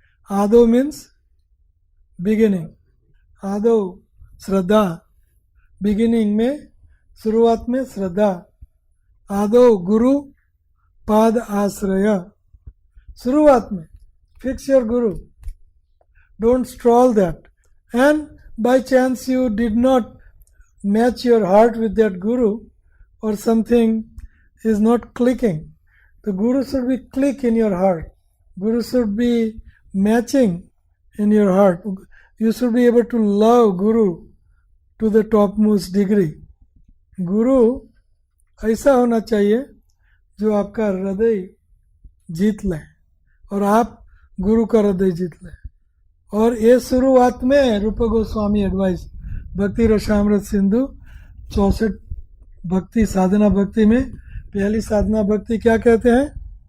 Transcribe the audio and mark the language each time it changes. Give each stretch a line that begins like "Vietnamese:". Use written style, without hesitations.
Hindi: आदौ
English: Means beginning.
Hindi: आदौ श्रद्धा, beginning में, शुरुआत में श्रद्धा।
Sanskrit: आदौ गुरु पाद आश्रय,
Hindi: शुरुआत में
English: Fix your guru, don't stroll that. And by chance you did not match your heart with that guru, or something is not clicking, the guru should be click in your heart. Guru should be matching in your heart. You should be able to love guru to the topmost degree.
Hindi: गुरु ऐसा होना चाहिए जो आपका हृदय जीत ले, और आप गुरु का हृदय जीत ले। और ये शुरुआत में रूप गोस्वामी एडवाइस, भक्ति रसामृत सिंधु 64 भक्ति साधना भक्ति में पहली साधना भक्ति क्या कहते हैं?